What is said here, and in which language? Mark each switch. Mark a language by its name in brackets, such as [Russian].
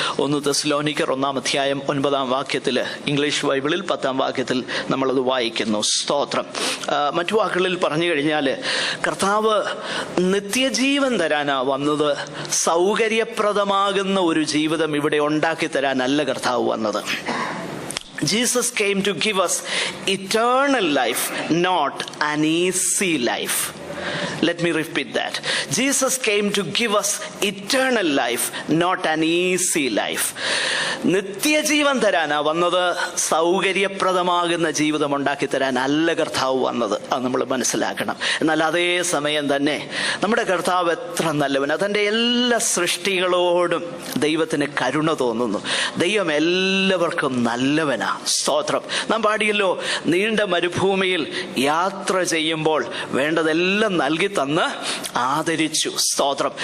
[Malayalam] 1 തെസ്സലോനിക്കർ 1-ാം അധ്യായം 9-ാം വാക്യത്തിൽ, ഇംഗ്ലീഷ് ബൈബിളിൽ 10-ാം വാക്യത്തിൽ നമ്മളത് വായിക്കുന്നു. സ്തോത്രം. മറ്റു വാക്കുകളിൽ പറഞ്ഞു കഴിഞ്ഞാൽ കർത്താവ് നിത്യജീവൻ തരാനാ വന്നത്. സൗകര്യപ്രദമാകുന്ന ഒരു ജീവിതം ഇവിടെ ഉണ്ടാക്കി തരാനല്ല കർത്താവ് വന്നത്. [English] Jesus came to give us eternal life, not an easy life. Let me repeat that. Jesus came to give us eternal life, not an easy life. [Malayalam] നിത്യജീവൻ തരാനാ വന്നത്. സൗകര്യപ്രദമാകുന്ന ജീവിതം ഉണ്ടാക്കി തരാൻ അല്ല കർത്താവ് വന്നത്. അത് നമ്മൾ മനസ്സിലാക്കണം. എന്നാൽ അതേ സമയം തന്നെ നമ്മുടെ കർത്താവ് എത്ര നല്ലവനാ. തൻ്റെ എല്ലാ സൃഷ്ടികളോടും ദൈവത്തിന് കരുണ തോന്നുന്നു. ദൈവം എല്ലാവർക്കും നല്ലവനാ. സ്തോത്രം. നാം പാടിയല്ലോ, നീണ്ട മരുഭൂമിയിൽ യാത്ര ചെയ്യുമ്പോൾ വേണ്ടതെല്ലാം നൽകി തന്ന് ആദരിച്ചു. സ്തോത്രം.